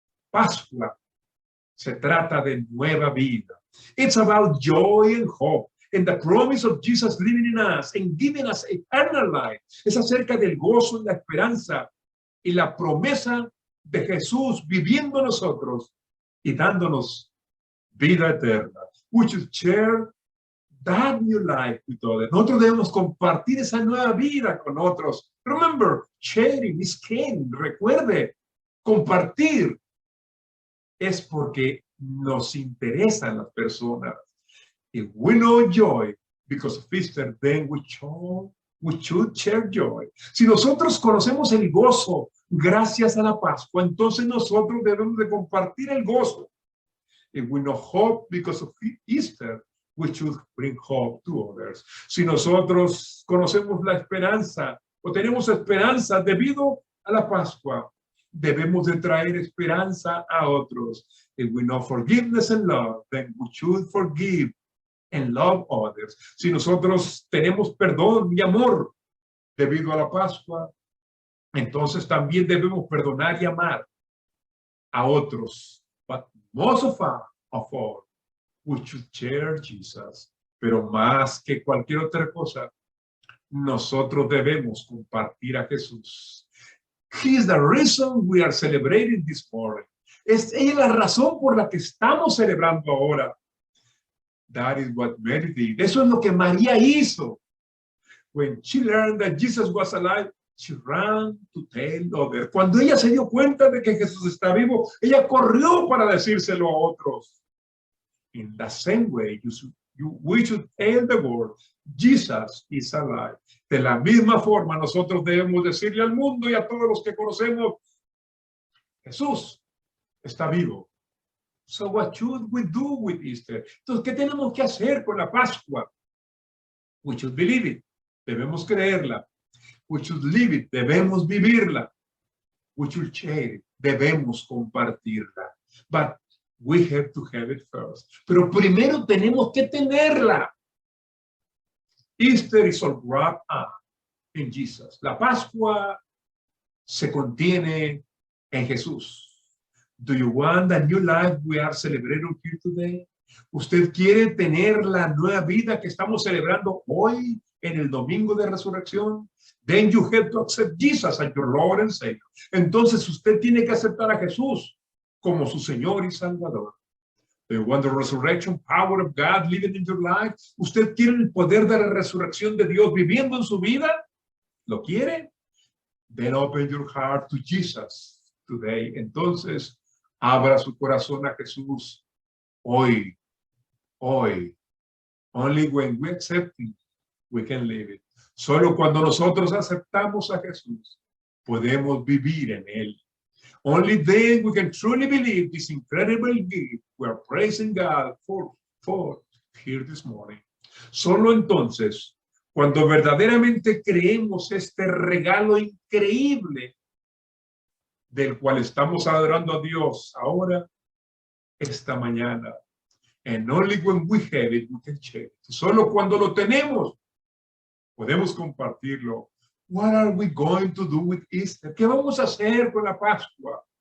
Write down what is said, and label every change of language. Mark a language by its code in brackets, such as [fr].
[es] Pascua se trata de nueva vida. [en] It's about joy and hope. And the promise of Jesus living in us and giving us eternal life. [es] Es acerca del gozo y la esperanza y la promesa de Jesús viviendo nosotros y dándonos vida eterna. [en] We should share that new life with others. [es] Nosotros debemos compartir esa nueva vida con otros. [en] Remember, sharing is caring. [es] Recuerde, compartir es porque nos interesan las personas. [en] If we know joy because of Easter, then we should share joy. [es] Si nosotros conocemos el gozo gracias a la Pascua, entonces nosotros debemos de compartir el gozo. [en] If we know hope because of Easter, we should bring hope to others. [es] Si nosotros conocemos la esperanza o tenemos esperanza debido a la Pascua, debemos de traer esperanza a otros. [en] If we know forgiveness and love, then we should forgive and love others. [es] Si nosotros tenemos perdón y amor debido a la Pascua, entonces también debemos perdonar y amar a otros. [en] But most of all, we should share Jesus. [es] Pero más que cualquier otra cosa, nosotros debemos compartir a Jesús. [en] He is the reason we are celebrating this morning. [es] Es la razón por la que estamos celebrando ahora. [en] That is what Mary did. [es] Eso es lo que María hizo. [en] When she learned that Jesus was alive, she ran to tell others. [es] Cuando ella se dio cuenta de que Jesús está vivo, ella corrió para decírselo a otros. [en] In the same way, we should tell the world, Jesus is alive. [es] De la misma forma, nosotros debemos decirle al mundo y a todos los que conocemos, Jesús está vivo. [en] So what should we do with Easter? [es] Entonces, ¿qué tenemos que hacer con la Pascua? [en] We should believe it. [es] Debemos creerla. [en] We should live it. [es] Debemos vivirla. [en] We should share it. [es] Debemos compartirla. [en] But we have to have it first. [es] Pero primero tenemos que tenerla. [en] Easter is all wrapped up in Jesus. [es] La Pascua se contiene en Jesús. [en] Do you want the new life we are celebrating here today? [es] ¿Usted quiere tener la nueva vida que estamos celebrando hoy en el domingo de resurrección? [en] Then you have to accept Jesus as your Lord and Savior. [es] Entonces usted tiene que aceptar a Jesús como su Señor y Salvador. [en] Do you want the resurrection power of God living in your life? [es] ¿Usted quiere el poder de la resurrección de Dios viviendo en su vida? ¿Lo quiere? [en] Then open your heart to Jesus today. [es] Entonces, abra su corazón a Jesús hoy. [en] Only when we accept Him, we can live it. [es] Solo cuando nosotros aceptamos a Jesús, podemos vivir en Él. [en] Only then we can truly believe this incredible gift we are praising God for here this morning. [es] Solo entonces, cuando verdaderamente creemos este regalo increíble del cual estamos adorando a Dios ahora, esta mañana. [en] And only when we have it, we can share it. [es] Solo cuando lo tenemos, podemos compartirlo. [en] What are we going to do with Easter? [es] ¿Qué vamos a hacer con la Pascua?